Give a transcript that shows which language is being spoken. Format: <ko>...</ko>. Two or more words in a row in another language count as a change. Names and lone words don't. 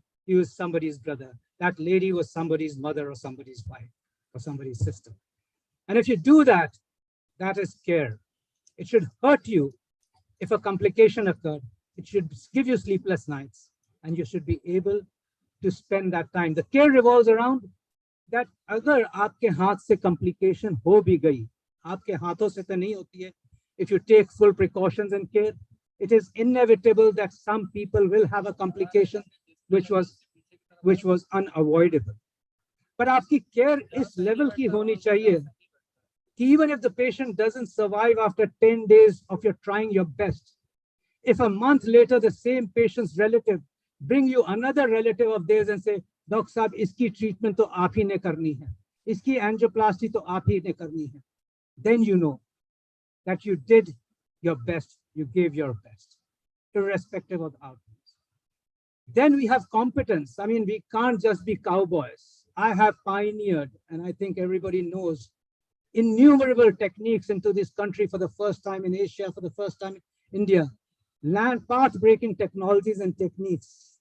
<en>He was somebody's brother. That lady was somebody's mother or somebody's wife or somebody's sister. And if you do that, that is care. It should hurt you if a complication occurred. It should give you sleepless nights, and you should be able to spend that time. The care revolves around that</en> <hi>अगर आपके हाथ से complication हो भी गई, आपके हाथों से तो नहीं होती है.</hi> <en>If you take full precautions and care, it is inevitable that some people will have a complication which was unavoidable.</en> <hi>But आपकी care इस level की होनी चाहिए.</hi> <en>Even if the patient doesn't survive after 10 days of your trying your best, if a month later the same patient's relative bring you another relative of theirs and say, Doc Saab,</en> <hi>इसकी treatment तो आप ही ने करनी है, इसकी angioplasty तो आप ही ने करनी है,</hi> <en>then you know that you did your best, you gave your best, irrespective of outcomes. Then we have competence. I mean, we can't just be cowboys. I have pioneered, and I think everybody knows, innumerable techniques into this country for the first time in Asia, for the first time in India, path-breaking technologies and techniques.</en>